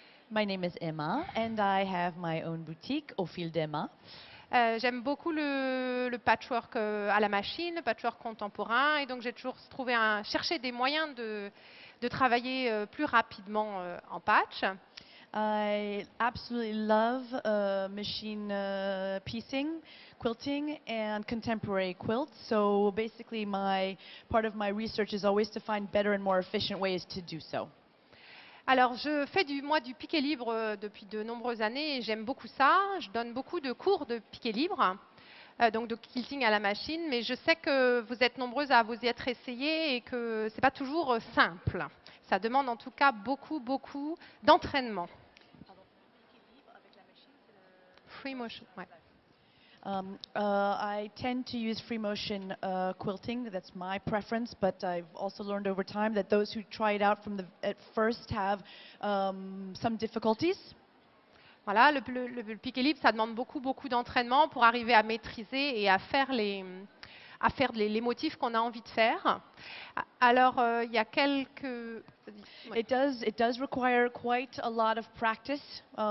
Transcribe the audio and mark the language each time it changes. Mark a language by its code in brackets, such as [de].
[en] My name is Emma, and I have my own boutique, Au fil d'Emma. [fr] J'aime beaucoup le patchwork à la machine, le patchwork contemporain, et donc j'ai toujours cherché des moyens de travailler plus rapidement en patch. [en] I absolutely love machine piecing, quilting, and contemporary quilts. So basically, part of my research is always to find better and more efficient ways to do so. [fr] Alors, je fais du piqué libre depuis de nombreuses années et j'aime beaucoup ça. Je donne beaucoup de cours de piqué libre, donc de quilting à la machine, mais je sais que vous êtes nombreuses à vous y être essayées et que ce n'est pas toujours simple. Ça demande en tout cas beaucoup d'entraînement. [en] Free motion, ouais. I tend to use free motion quilting. That's my preference, but I've also learned over time that those who try it out at first have some difficulties. [fr] Voilà, le piqué libre, ça demande beaucoup d'entraînement pour arriver à maîtriser et à faire les motifs qu'on a envie de faire. Alors, il y a quelques... [en] It does require quite a lot of practice.